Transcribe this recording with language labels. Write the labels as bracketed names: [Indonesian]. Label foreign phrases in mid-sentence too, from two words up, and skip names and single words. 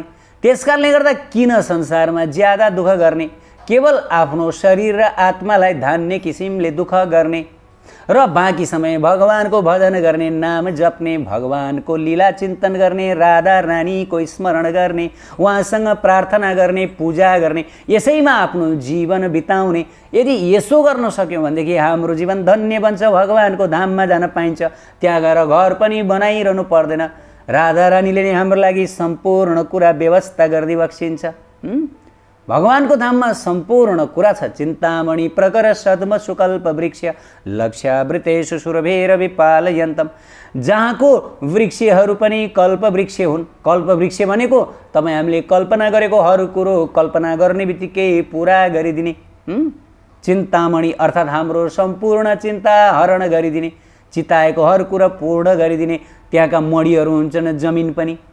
[Nepali] त्यसकारणले गर्दा किन संसारमा ज्यादा दुःख गर्ने, केवल आफ्नो शरीर र आत्मालाई धान्ने किसिमले दुःख गर्ने र बाँकी समय भगवानको भजन गर्ने, नाम जप्ने, भगवानको लीला चिन्तन गर्ने, राधा रानीको स्मरण गर्ने, उहाँसँग प्रार्थना गर्ने, पूजा गर्ने, यसैमा आफ्नो जीवन बिताउने। यदि यसो गर्न सक्यौँ भनेदेखि हाम्रो जीवन धन्य बन्छ, भगवानको धाममा जान पाइन्छ। त्यहाँ गएर घर पनि बनाइरहनु पर्दैन। राधा रानीले नै हाम्रो लागि सम्पूर्ण कुरा व्यवस्था गरिदिई बक्सिन्छ। भगवानको धाममा सम्पूर्ण कुरा छ। [Sanskrit] चिन्तामणि प्रकर सद्म सुकल्प वृक्ष लक्ष्यावृतेषु सुरभेर विपालयन्तम। [Nepali] जहाँको वृक्षहरू पनि कल्प वृक्ष हुन्। कल्प वृक्ष भनेको तपाईँ हामीले कल्पना गरेको हर कुरो कल्पना गर्ने बित्तिकै पुरा गरिदिने। चिन्तामणि अर्थात् हाम्रो सम्पूर्ण चिन्ता हरण गरिदिने, चिताएको हर कुरा पूर्ण गरिदिने त्यहाँका मणिहरू हुन्छन्, जमिन पनि।